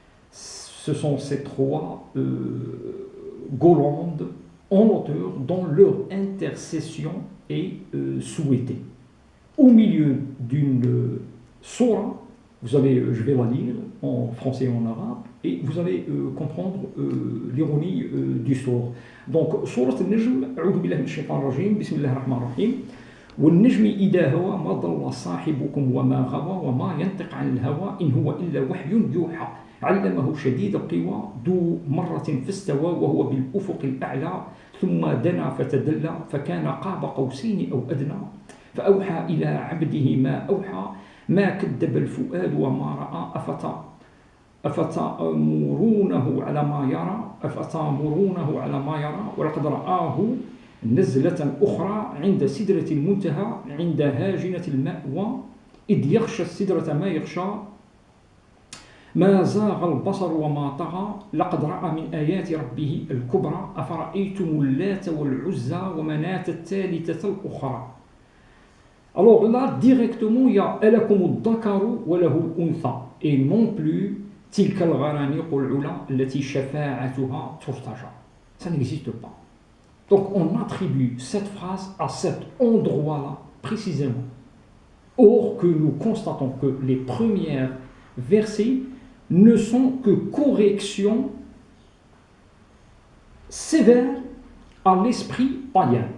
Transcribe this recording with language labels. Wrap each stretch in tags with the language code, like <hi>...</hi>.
<fr>Ce sont ces trois Golandes en hauteur dont leur intercession est souhaitée. Au milieu d'une sourate, vous allez, je vais la lire en français et en arabe, et vous allez comprendre l'ironie du sort.</fr> <ar>Donc, Surat An-Najm, A'udhu billahi minash shaitanir rajim, Bismillahir rahmanir rahim. والنجم إذا هوى ما ضل صاحبكم وما غوى وما ينطق عن الهوى إن هو إلا وحي يوحى علمه شديد القوى ذو مرة فاستوى وهو بالأفق الأعلى ثم دنا فتدلى فكان قاب قوسين أو أدنى فأوحى إلى عبده ما أوحى ما كذب الفؤاد وما رأى أفتأمرونه على ما يرى ولقد رآه نزلة أخرى عند سدرة المنتهى عند هاجنة المأوى إذ يغشى السدرة ما يغشى ما زاغ البصر وما طغى لقد رأى من آيات ربه الكبرى أفرأيتم اللات والعزى ومناة الثالثة الأخرى.</ar> <fr>Alors là, directement, il y a</fr> <ar>ألكم الذكر وله الأنثى</ar> <fr>et non plus</fr> <ar>تلك الغرانيق العلا التي شفاعتها ترتجى.</ar> <fr>Ça n'existe pas. Donc on attribue cette phrase à cet endroit-là précisément. Or que nous constatons que les premiers versets ne sont que corrections sévères à l'esprit païen.</fr>